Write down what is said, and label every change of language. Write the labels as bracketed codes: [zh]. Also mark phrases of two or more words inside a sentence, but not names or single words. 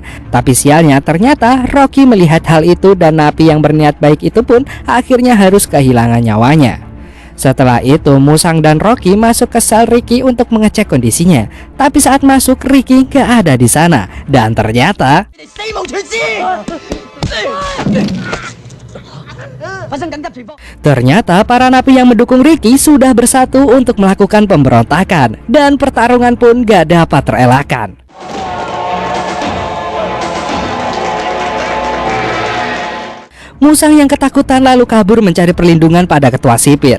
[id] Tapi sialnya ternyata Rocky melihat hal itu dan napi yang berniat baik itu pun akhirnya harus kehilangan nyawanya. Setelah itu Musang dan Rocky masuk ke sel Ricky untuk mengecek kondisinya. Tapi saat masuk Ricky gak ada di sana dan ternyata [zh] 發生緊急情況。 [id] Ternyata para napi yang mendukung Ricky sudah bersatu untuk melakukan pemberontakan dan pertarungan pun gak dapat terelakkan. Musang yang ketakutan lalu kabur mencari perlindungan pada ketua sipir.